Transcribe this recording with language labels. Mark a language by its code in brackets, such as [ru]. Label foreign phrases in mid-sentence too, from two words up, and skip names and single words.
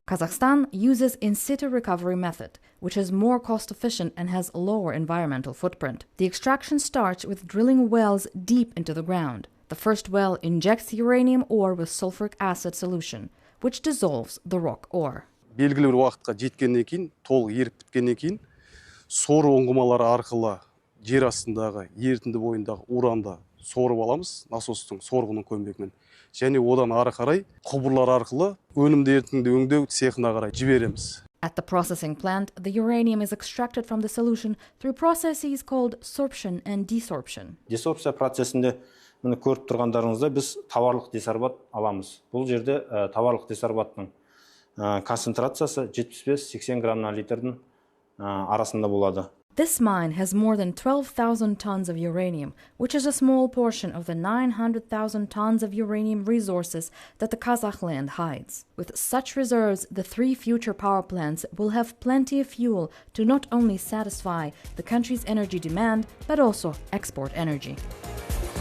[en] Kazakhstan uses in situ recovery method, which is more cost efficient and has a lower environmental footprint. The extraction starts with drilling wells deep into the ground. The first well injects uranium ore with sulfuric acid solution, which dissolves the rock ore. [kk] Белгілі бір уақытқа жеткеннен кейін, толық еріп біткеннен кейін, сору ұңғымалары арқылы жер астындағы, ерітінді бойындағы уранды сорып аламыз, насостың сорғының көмегімен. Және одан ары қарай құбырлар арқылы өнімді ерітінді өңдеу цехына қарай жібереміз. [en] At the processing plant, the uranium is extracted from the solution through processes called sorption and desorption. [kk] Десорпция процесінде міне көріп тұрғандарыңызда біз товарлық десорбат аламыз. Бұл жерде товарлық десорбаттың концентрациясы 75-80 грамм литрдің арасында болады. [en] This mine has more than 12,000 tons of uranium, which is a small portion of the 900,000 tons of uranium resources that the Kazakh land hides. With such reserves, the 3 future power plants will have plenty of fuel to not only satisfy the country's energy demand, but also export energy.